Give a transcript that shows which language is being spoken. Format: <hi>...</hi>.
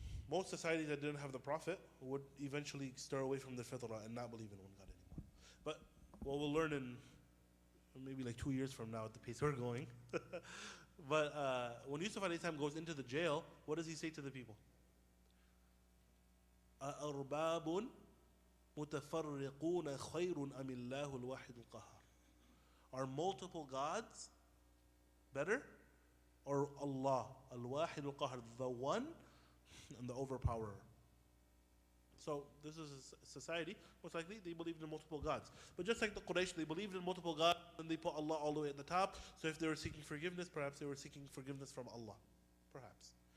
<en>Most societies that didn't have the Prophet would eventually stir away from the fitrah and not believe in one God anymore. But what we'll learn in maybe like 2 years from now at the pace we're going. But when Yusuf alayhi salam goes into the jail, what does he say to the people?</en> <ar>أَأَرْبَابٌ مُتَفَرِّقُونَ خَيْرٌ أَمِ اللَّهُ الْوَاحِدُ الْقَهَّارُ.</ar> <en>Are multiple gods better? Or Allah, Al-Wahid Al-Qahar, the one and the overpowerer? So this is a society, most likely they believed in multiple gods. But just like the Quraysh, they believed in multiple gods and they put Allah all the way at the top. So if they were seeking forgiveness, perhaps they were seeking forgiveness from Allah. Perhaps.</en>